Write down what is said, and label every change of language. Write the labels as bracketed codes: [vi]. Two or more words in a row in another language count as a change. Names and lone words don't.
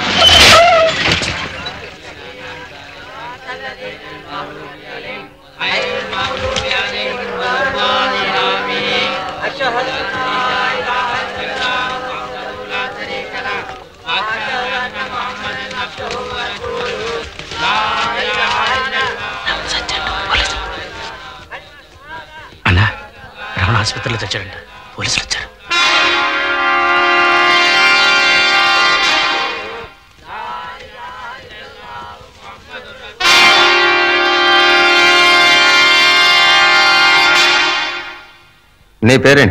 [ar] غير المغضوب عليهم ولا الضالين آمين أشهد أن لا إله إلا الله وحده لا شريك له وأشهد أن محمدا عبده ورسوله لا إله إلا الله. [te] అన్నా రమణ ఆసుపత్రిలో తెచ్చాడంట, పోలీసులు వచ్చారు. నీ పేరేంటి?